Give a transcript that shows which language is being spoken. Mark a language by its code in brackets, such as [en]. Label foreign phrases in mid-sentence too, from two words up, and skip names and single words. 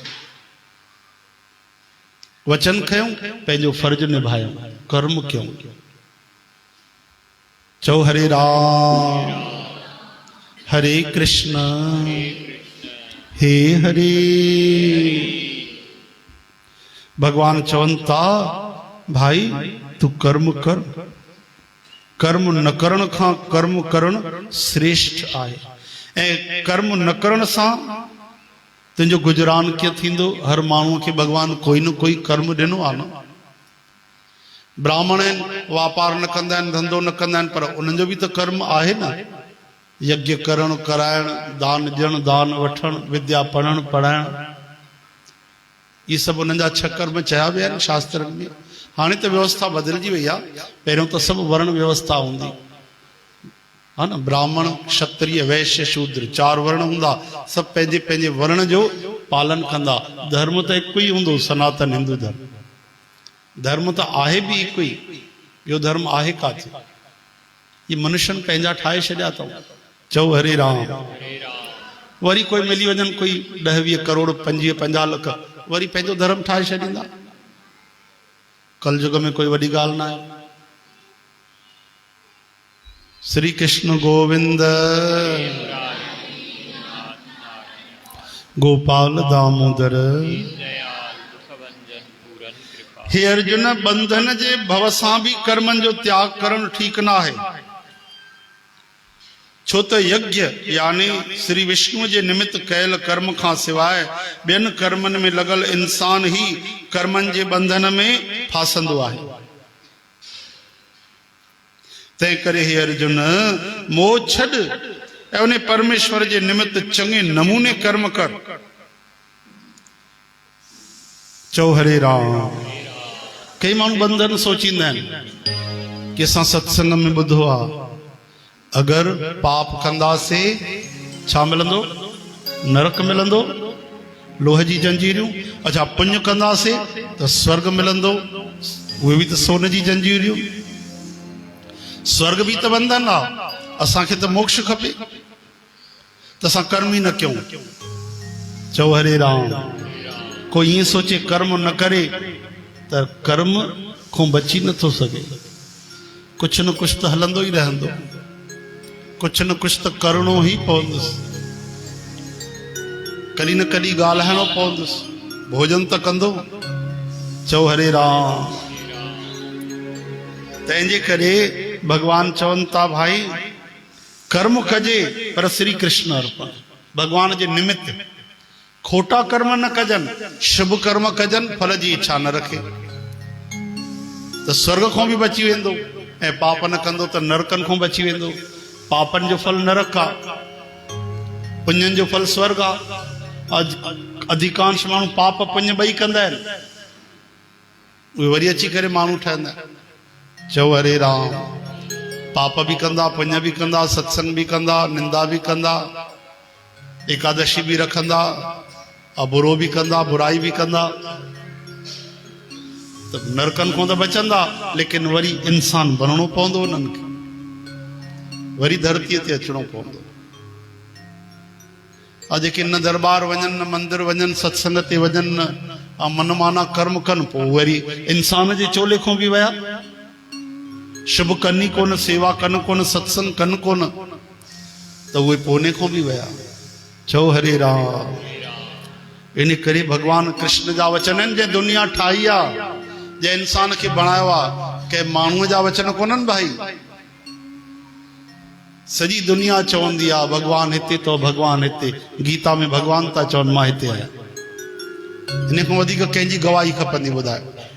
[sd] वचन खयूं, पंहिंजो फर्ज निभायूं, कर्म कयूं। चओ हरे राम। हरे कृष्ण हे हरे। भगवान चवनि था भाई तू कर्म कर, कर्म न करण खां कर्म करण श्रेष्ठ आहे। ऐं कर्म न करण सां तुंहिंजो गुजरान कीअं थींदो? हर माण्हूअ खे भगवान कोई न कोई कर्म ॾिनो आहे न। ब्राह्मण आहिनि, वापार न कंदा आहिनि, धंधो न कंदा आहिनि, पर उन्हनि जो बि त कर्म आहे न। यज्ञ करण कराइण, दान ॾियण, दान वठण, विद्या पढ़ण पढ़ाइण, इहे सभु उन्हनि जा 6 कर्म चया विया आहिनि शास्त्रनि में। हाणे त व्यवस्था बदिलजी वई आहे। पहिरियों त सभु वर्ण व्यवस्था हूंदी हा न, ब्राह्मण क्षत्रिय वैश्य शूद्र 4 वर्ण हूंदा, सभु पंहिंजे पंहिंजे वर्ण जो पालन कंदा। धर्म त हिकु ई हूंदो, सनातन हिंदू धर्म। धर्म त आहे बि हिकु ई, ॿियो धर्म आहे काथे? ये मनुष्यनि पंहिंजा ठाहे छॾिया अथऊं। चओ हरे राम। वरी कोई मिली वञनि, कोई 10-20 करोड़ 25-50 लख, वरी पंहिंजो धर्म ठाहे छॾींदा। कलयुग में कोई वॾी ॻाल्हि न आहे। श्री कृष्ण गोविंद गोपाल दामोदर। हे अर्जुन, बंधन जे भव सां बि कर्मनि जो त्याग करणु ठीक न आहे। छो त यज्ञ यानी श्री विष्णु जे निमित्त कयल कर्म खां सवाइ ॿियनि कर्मनि में लॻल इंसान ही कर्मनि जे बंधन में फासंदो आहे। तंहिं करे हे अर्जुन, मोह छॾ ऐं उन परमेश्वर जे निमित्त चङे नमूने कर्म कर। चओ हरे राम। कई माण्हू बंधन सोचींदा आहिनि कि असां सत्संग में ॿुधो आहे, अगर पाप कंदासीं छा मिलंदो? नरक मिलंदो, लोह जी जंजीरियूं। अच्छा, पुण्य कंदासीं त स्वर्ग मिलंदो, उहे बि त सोन जी जंजीरियूं। स्वर्ग भी तो बंधन आ, असांखे तो मोक्ष खपे, तो असां कर्म ही न क्यों। चओ हरे राम। कोई ये सोचे कर्म न करे तो कर्म को बची न थो सके। [hi] कुछ न कुछ तो [sd] हलंदो ही रहंदो, [hi] कुछ न कुछ तो [sd] करणो ही पवंदुस, कॾहिं न कॾहिं ॻाल्हाइणो पवंदुस, भोजन तो कंदो। चओ हरे राम। तंहिंजे करे भगवान चवनि था भाई कर्म कजे पर श्री कृष्ण अर्पण, भगवान जे निमित्त। खोटा कर्म न कजन, शुभ कर्म कजन, फल जी इच्छा न रखे तो स्वर्ग को भी बची वेंदो, ऐं पाप न कंदो तो नरकन को बची वेंदो। पापन जो फल नरक आ, पुण्यन जो फल स्वर्ग आ। अधिकांश माण्हू पाप पुण्य ॿई कंदा आहिनि, उहे वरी अची करे माण्हू ठहंदा। चओ हरे राम। पाप भी कंदा, पुण्य भी कंदा, सत्संग भी कंदा, निंदा भी कंदा, एकादशी भी रखंदा, बुरो भी कंदा, बुराई भी कंदा, तो नरकन को तो बचंदा, लेकिन वरी इंसान बनणो पवंदो उन्हनि खे, वरी धरतीअ ते अचणो पवंदो। अॼु के न दरबार वञनि, न मंदिर वञनि, सत्संग ते वञनि, मनमाना कर्म कनि, पोइ वरी इंसान जे चोले खां बि विया। शुभ कनि कोन, सेवा कनि कोन, सत्संग कनि कोन, त उहे पोने खां बि विया। चओ हरे राम। इन करे भगवान कृष्ण जा वचन आहिनि, जंहिं दुनिया ठाही आहे, जंहिं इंसान खे बणायो आहे, कंहिं माण्हूअ जा वचन कोन्हनि भाई। सॼी दुनिया चवंदी आहे भगवान हिते तो, भगवान हिते। गीता में भगवान था चवनि मां हिते आहियां। इन खां वधीक कंहिंजी गवाही खपंदी ॿुधायो।